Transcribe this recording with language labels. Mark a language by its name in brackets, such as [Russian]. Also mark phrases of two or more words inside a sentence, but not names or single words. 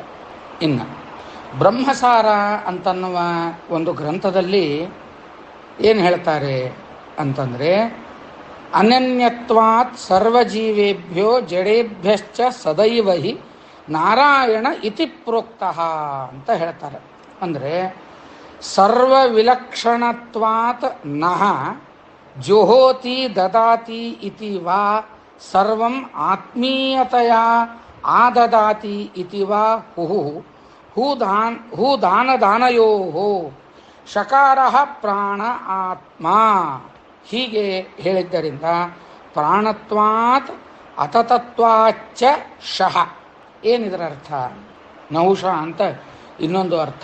[Kannada] ಇನ್ನು ಬ್ರಹ್ಮಸಾರ ಅಂತನ್ನುವ ಒಂದು ಗ್ರಂಥದಲ್ಲಿ ಏನು ಹೇಳ್ತಾರೆ ಅಂತಂದರೆ, [Sanskrit] ಅನನ್ಯತ್ವಾತ್ ಸರ್ವಜೀವೇಭ್ಯೋ ಜಡೇಭ್ಯಶ್ಚ ಸದೈವ ಹಿ ನಾರಾಯಣ ಇತಿ ಪ್ರೋಕ್ತಃ [Kannada] ಅಂತ ಹೇಳ್ತಾರೆ. [Sanskrit] ಅಂದರೆ ಸರ್ವವಿಲಕ್ಷಣತ್ವಾತ್ ನಃ ಜುಹೋತಿ ದದಾತಿ ಇತಿ ವಾ ಸರ್ವಂ ಆತ್ಮೀಯತೆಯ ಆದದಾತಿ ಇತಿ ವಾ ಹೂ ದಾನದಾನಯೋ ಶಕಾರ ಪ್ರಾಣ ಆತ್ಮ [Kannada] ಹೀಗೆ ಹೇಳಿದ್ದರಿಂದ [Sanskrit] ಪ್ರಾಣತ್ವಾತ್ ಅತತತ್ವಾಚ್ಚ ಶಃ. [Kannada] ಏನಿದರ ಅರ್ಥ? ನಹುಷ ಅಂತ ಇನ್ನೊಂದು ಅರ್ಥ.